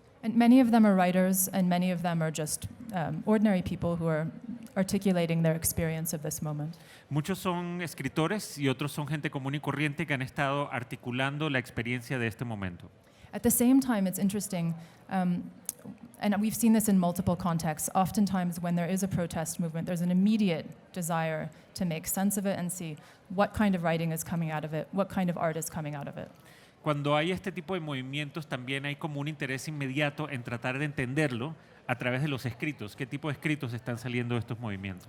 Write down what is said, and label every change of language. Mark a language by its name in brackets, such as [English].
[English] And many of them are writers, and many of them are just ordinary people who are articulating their experience of this moment. [Spanish] Muchos son escritores y otros son gente común y corriente que han estado articulando la experiencia de este momento. [English] At the same time, it's interesting, and we've seen this in multiple contexts. Oftentimes, when there is a protest movement, there's an immediate desire to make sense of it and see what kind of writing is coming out of it, what kind of art is coming out of it. [Spanish] Cuando hay este tipo de movimientos, también hay como un interés inmediato en tratar de entenderlo a través de los escritos. ¿Qué tipo de escritos están saliendo de estos movimientos?